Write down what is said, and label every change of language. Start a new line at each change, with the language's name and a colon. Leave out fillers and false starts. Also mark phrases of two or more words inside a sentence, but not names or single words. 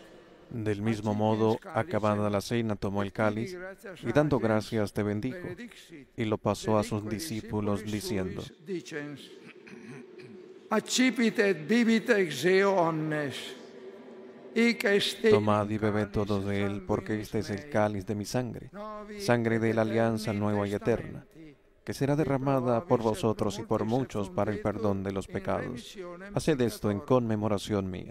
Spanish: del mismo modo, acabada la cena, tomó el cáliz y dando gracias te bendijo, y lo pasó a sus discípulos diciendo:
Latin: Accipite et bibite ex eo omnes.
Spanish: Tomad y bebed todos de él, porque este es el cáliz de mi sangre, sangre de la alianza nueva y eterna, que será derramada por vosotros y por muchos para el perdón de los pecados. Haced esto en conmemoración mía.